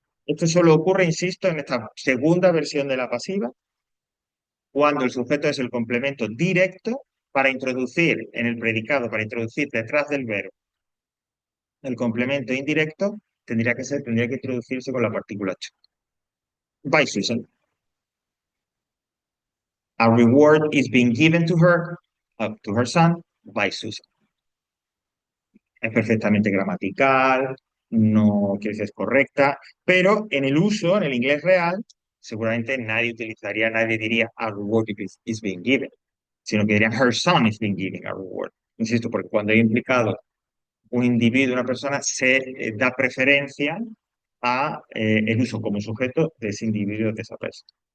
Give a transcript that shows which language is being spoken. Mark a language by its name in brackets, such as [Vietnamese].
[Spanish] Esto solo ocurre, insisto, en esta segunda versión de la pasiva, cuando el sujeto es el complemento directo para introducir en el predicado, para introducir detrás del verbo el complemento indirecto, tendría que introducirse con la partícula to. [English] By Susan. A reward is being given to her son, by Susan. [Spanish] Es perfectamente gramatical, no quiere decir es correcta, pero en el uso, en el inglés real, seguramente nadie diría [English] a reward is being given, [Spanish] sino que dirían [English] her son is being given a reward. [Spanish] Insisto, porque cuando hay implicado un individuo, una persona, se da preferencia a el uso como sujeto de ese individuo, de esa persona.